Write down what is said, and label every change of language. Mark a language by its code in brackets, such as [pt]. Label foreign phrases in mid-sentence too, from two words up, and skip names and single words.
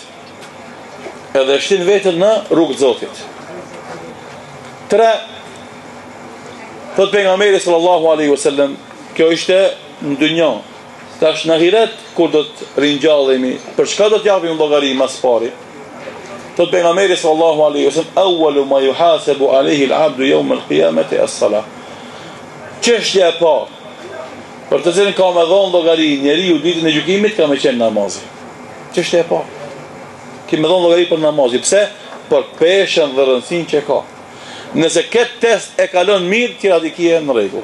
[sq] Edhe shtin veten në rrugë të Zotit. 3. Thot pejgamberi [ar] صلى الله عليه وسلم, [sq] kjo ishte në dynjë. Tash në ahiret kur do të ringjallemi, për çka do të japim llogari mas pari? Thot pejgamberi [ar] صلى الله عليه وسلم، أول ما يحاسب عليه العبد يوم القيامة الصلاة. [sq] Çështja e parë për të cilën ka me dhënë llogari njeriu ditën e gjykimit ka me qenë namazi. Çështja e parë. Ki me dhënë llogari për namazin. Pse? Për peshën dhe rëndësinë që ka. Nëse këtë test e kalon mirë, tira di kje në rregull.